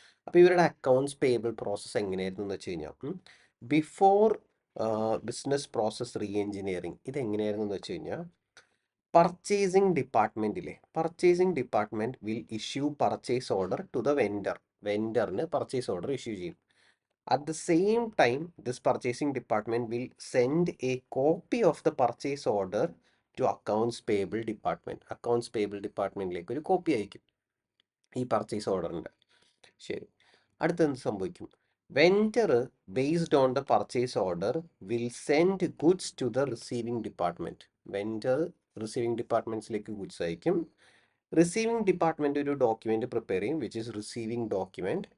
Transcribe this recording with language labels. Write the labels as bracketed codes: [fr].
[ml] അപ്പോൾ ഇവരുടെ accounts payable process എങ്ങനെയായിരുന്നു എന്ന് വെച്ച് കഴിഞ്ഞാൽ, before business process re engineering ഇത് എങ്ങനെയായിരുന്നു എന്ന് വെച്ച് കഴിഞ്ഞാൽ, [en] purchasing department will issue purchase order to the [ml] വെൻഡറിന് purchase order issue ചെയ്യും. [en] At the same time, this purchasing department will send a copy of the purchase order to accounts payable department. [ml] Accounts payable ഡിപ്പാർട്ട്മെൻറ്റിലേക്ക് ഒരു copy അയക്കും ഈ purchase ഓർഡറിൻ്റെ. ശരി, അടുത്ത എന്ത് സംഭവിക്കും? [en] Vendor based on the purchase order will send goods to the receiving department. [ml] Vendor receiving ഡിപ്പാർട്ട്മെൻറ്റ്സിലേക്ക് goods അയക്കും. Receiving department ഒരു ഡോക്യുമെൻറ്റ് പ്രിപ്പയർ ചെയ്യും, [en] Which is receiving document.